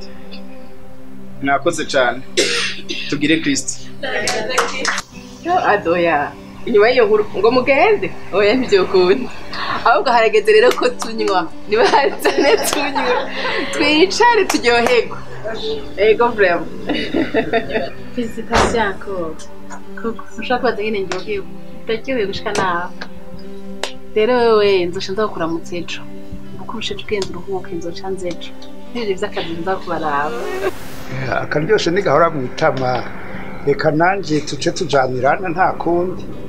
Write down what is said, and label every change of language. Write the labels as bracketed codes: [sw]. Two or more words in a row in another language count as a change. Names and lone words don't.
[rn] Mwakoze cyane. Tugire Kristo. Adoya. Inyuma y'iyo nkuru ngo mugende. Oya ntibyokunda. ahubwo harageze rero ko tunywa niba hazane tunywe twicare turyoherwa ego vrema [fr] Félicitations encore. [rn] Kuko ushaka kubaza nyine ndyohewe. Ndaryohewe gushika nawe. Rero wewe nzosha ndakuramutsa ejo. Kuko urusheje ubwenge uruhuke nzoca nzejo. N'ibyo vy'akazi nzakubaraba. Akaryoshe nigahora mu itama. Reka nanje tuce tujanirana nta kundi.